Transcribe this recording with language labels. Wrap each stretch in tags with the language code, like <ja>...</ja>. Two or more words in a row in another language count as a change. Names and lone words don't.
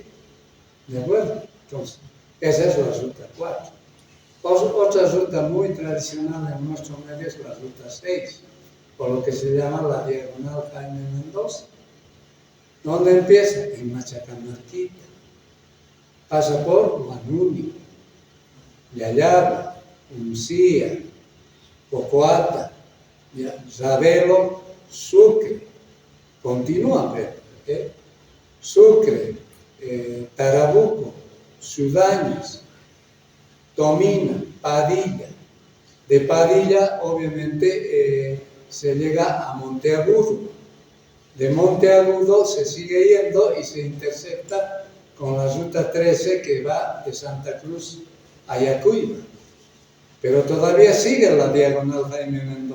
<es>¿De acuerdo? Entonces, esa es la ruta 4. Otra ruta muy tradicional en nuestro medio es la ruta 6, por lo que se llama la diagonal Jaime Mendoza. ¿Dónde empieza? En Machacamarquita. Pasa por Manuni, Yayaba, Uncía, Cocoata, Ravelo, Sucre. Continúa, pero, Sucre, Tarabuco, Sudañas, Tomina, Padilla. De Padilla, obviamente, se llega a Monteagudo. De Monteagudo se sigue yendo y se intercepta con la ruta 13 que va de Santa Cruz a Yacuiba. Pero todavía sigue la diagonal Jaime Mendoza.</es>